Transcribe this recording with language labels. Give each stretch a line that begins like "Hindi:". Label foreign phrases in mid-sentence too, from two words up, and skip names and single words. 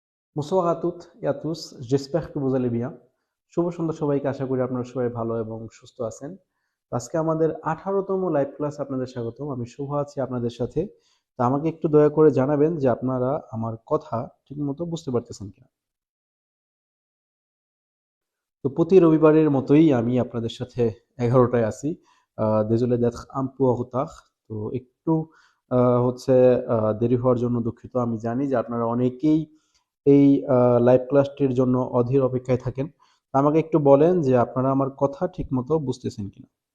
French: Bonsoir à toutes et à tous, j'espère que vous allez bien।
Bangla: শুভ সন্ধ্যা সবাইকে, আশা করি আপনারা সবাই ভালো এবং সুস্থ আছেন। আজকে আমাদের 18তম লাইভ ক্লাস, আপনাদের স্বাগতম। আমি শুভ আছি আপনাদের সাথে। তো আমাকে একটু দয়া করে জানাবেন যে আপনারা আমার কথা ঠিকমতো বুঝতে পারতেছেন কিনা। তো প্রতি রবিবারের মতোই আমি আপনাদের সাথে 11টায় আছি।
French: désolé d'être un peu en retard।
Bangla: তো একটু হচ্ছে দেরি হওয়ার জন্য দুঃখিত। আমি জানি যে আপনারা অনেকেই এই লাইভ ক্লাসটির জন্য অধীর অপেক্ষায় থাকেন। তো আমাকে একটু বলেন যে আপনারা আমার কথা ঠিকমতো বুঝতেছেন কিনা।